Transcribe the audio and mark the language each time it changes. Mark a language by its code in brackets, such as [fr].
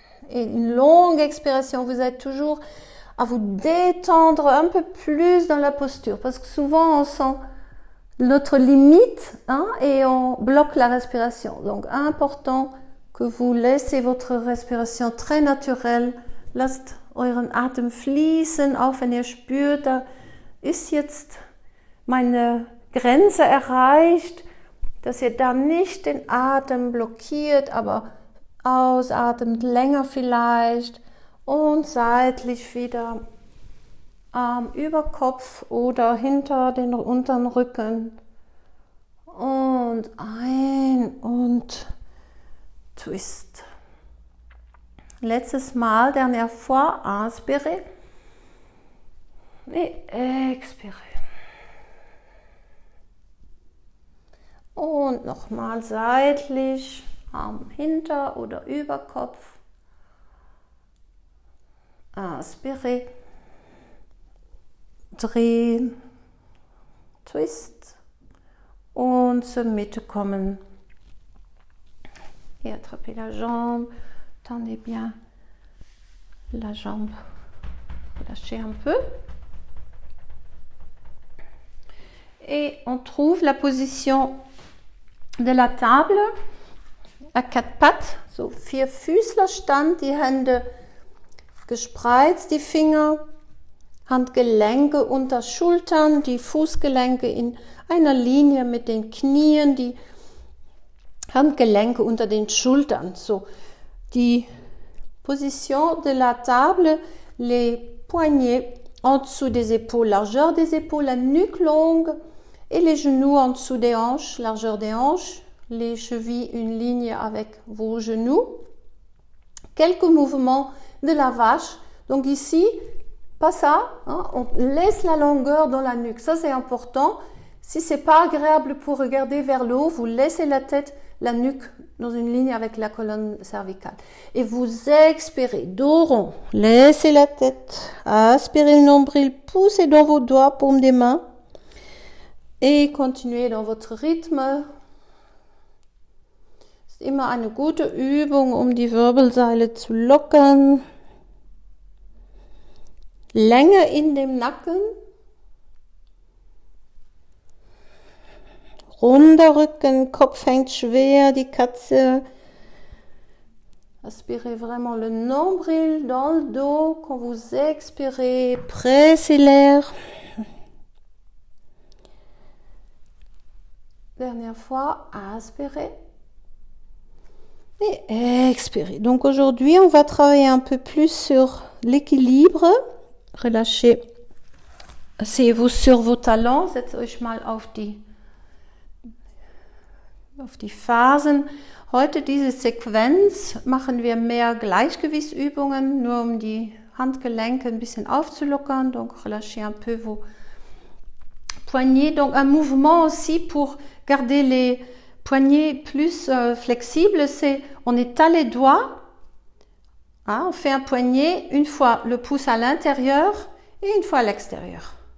[fr] Et une longue expiration, vous êtes toujours à vous détendre un peu plus dans la posture parce que souvent on sent notre limite et on bloque la respiration. Donc important que vous laissez votre respiration très naturelle. [de] Lasst euren Atem fließen, auch wenn ihr spürt, da ist jetzt meine Grenze erreicht, dass ihr da nicht den Atem blockiert, aber ausatmet länger vielleicht. Und seitlich wieder Arm über Kopf oder hinter den unteren Rücken. Und ein und twist. Letztes Mal, [fr] dernière fois, inspirez et expirez. [de] Und nochmal seitlich, Arm hinter oder über Kopf. [fr] Inspirez, [de] drehen, twist und zur Mitte kommen. [fr] Et attrapez la jambe, tendez bien la jambe, lâchez un peu. Et on trouve la position de la table à quatre pattes, [de] so Vierfüßlerstand, die Hände gespreizt, die Finger, Handgelenke unter Schultern, die Fußgelenke in einer Linie mit den Knien, die Handgelenke unter den Schultern. [fr] So, die position de la table, les poignets en dessous des épaules, largeur des épaules, la nuque longue et les genoux en dessous des hanches, largeur des hanches, les chevilles une ligne avec vos genoux. Quelques mouvements de la vache. Donc ici, pas ça, on laisse la longueur dans la nuque. Ça, c'est important. Si c'est pas agréable pour regarder vers le haut, vous laissez la tête, la nuque dans une ligne avec la colonne cervicale. Et vous expirez, dos rond. Laissez la tête, aspirez le nombril, poussez dans vos doigts, paume des mains. Et continuez dans votre rythme. [de] Ist immer eine gute Übung, um die Wirbelsäule zu lockern. Länge in dem Nacken. Runder Rücken, Kopf hängt schwer, die Katze. [fr] Aspirez vraiment le nombril dans le dos. Quand vous expirez, pressez l'air. Dernière fois, aspirez. Et expirez. Donc aujourd'hui, on va travailler un peu plus sur l'équilibre. Relâchez. Asseyez-vous sur vos talons. [de] Setzt euch mal auf die Fersen. Heute diese Sequenz machen wir mehr Gleichgewichtsübungen, nur um die Handgelenke ein bisschen aufzulockern. [fr] Donc relâchez un peu vos poignets. Donc un mouvement aussi pour garder les poignets plus flexibles, c'est on étale les doigts, hein, on fait un poignet, une fois le pouce à l'intérieur et une fois à l'extérieur.